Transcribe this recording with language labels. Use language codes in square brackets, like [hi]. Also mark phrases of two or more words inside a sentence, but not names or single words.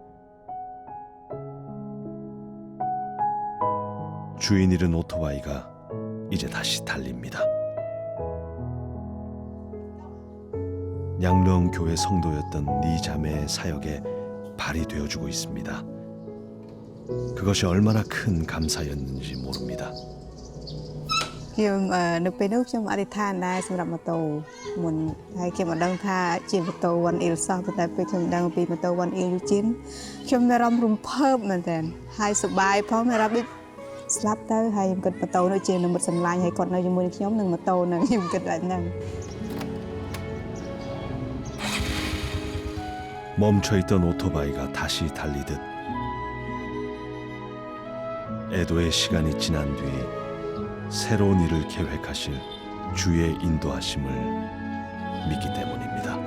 [ko] 주인 잃은 오토바이가 이제 다시 달립니다. 양릉 교회 성도였던 네 자매의 사역에 발이 되어주고 있습니다. 그것이 얼마나 큰 감사였는지 모릅니다. [km] ខ្ញុំនៅពេលនោះខ្ញុំអធិដ្ឋានដែរសម្រាប់ម៉ូតូមុនហើយខ្ញុំមិនដឹងថាជាម៉ូតូ One Ill សោះប៉ុន្តែពេលខ្ញុំដឹងពីម៉ូតូ One Ill Eugene ខ្ញុំមានអារម្មណ៍រំភើបមែនទែនហើយសប្បាយផងមានអារម្មណ៍ដូចស្លាប់ទៅហើយខ្ញុំគិតម៉ូតូនោះជានិមិត្តសម្លាញ់ហើយគាត់នៅជាមួយនឹងខ្ញុំនឹងម៉ូតូនឹងខ្ញុំគិតតែហ្នឹង [ko] 멈춰있던 오토바이가 다시 달리듯 애도의 시간이 지난 뒤 새로운 일을 계획하실 주의 인도하심을 믿기 때문입니다.